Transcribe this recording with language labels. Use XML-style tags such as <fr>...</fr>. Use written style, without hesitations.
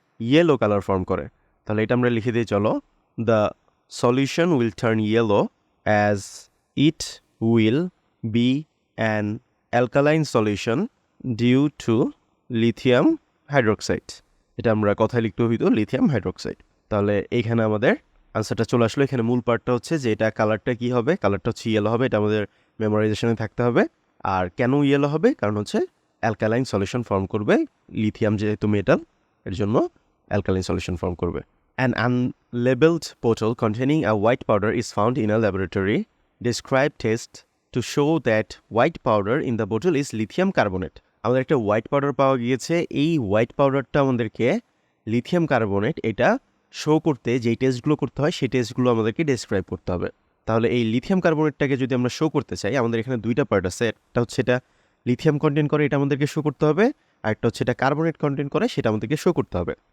<bn>Yellow colour form করে। তাহলে এটা আমরা লিখে দিই, চলো।</bn> <en>The solution will turn yellow as it will be an alkaline solution due to lithium hydroxide.</en> <bn>এটা আমরা কথায় লিখতে হইতো লিথিয়াম হাইড্রোক্সাইড। তাহলে এইখানে আমাদের আনসারটা চলে আসলো। এখানে মূল পার্টটা হচ্ছে যে এটা কালারটা কি হবে, কালারটা হচ্ছে ইয়েলো হবে, এটা আমাদের মেমোরাইজেশনে থাকতে হবে। আর কেন ইয়েলো হবে, কারণ হচ্ছে অ্যালকালাইন সলিউশন ফর্ম করবে, লিথিয়াম যেহেতু মেটাল এর জন্য অ্যালকালাইন সলিউশন ফর্ম করবে।</bn> <en>An unlabeled bottle containing a white powder is found in a laboratory. Describe test to show that white powder in the bottle is lithium carbonate.</en> <bn>আমাদের একটা white powder পাওয়া গিয়েছে, এই white পাউডারটা আমাদেরকে lithium carbonate, এটা show করতে যেই টেস্টগুলো করতে হয় সেই টেস্টগুলো আমাদেরকে ডেসক্রাইব করতে হবে। তাহলে এই লিথিয়াম কার্বনেটটাকে যদি আমরা শো করতে চাই, আমাদের এখানে দুইটা পার্ট আছে, একটা হচ্ছে এটা লিথিয়াম কন্টেন্ট করে, এটা আমাদেরকে শো করতে হবে, আর একটা হচ্ছে এটা কার্বনেট কন্টেন্ট করে, সেটা আমাদেরকে শো করতে হবে।</bn>